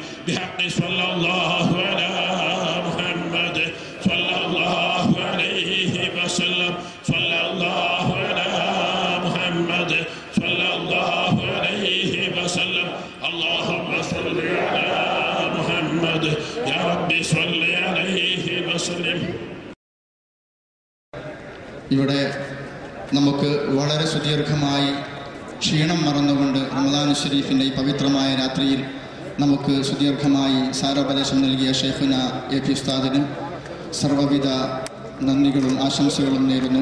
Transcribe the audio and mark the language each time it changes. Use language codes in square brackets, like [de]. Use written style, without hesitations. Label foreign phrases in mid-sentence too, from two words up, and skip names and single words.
[ar] بحق صلى الله على محمد صلى الله عليه وسلم صلى الله على محمد صلى الله عليه وسلم. اللهم صل على محمد يا رب صل عليه وسلم. [ml] ഇവിടെ നമുക്ക് വളരെ സുദീർഘമായി ക്ഷീണം മറന്നുകൊണ്ട് റമദാൻ ഷരീഫിൻ്റെ ഈ പവിത്രമായ രാത്രിയിൽ നമുക്ക് സുദീർഘമായി സാരോപദേശം നൽകിയ ഷെയ്ഖുന എ പി ഉസ്താദിന് സർവ്വവിധ നന്ദികളും ആശംസകളും നേരുന്നു.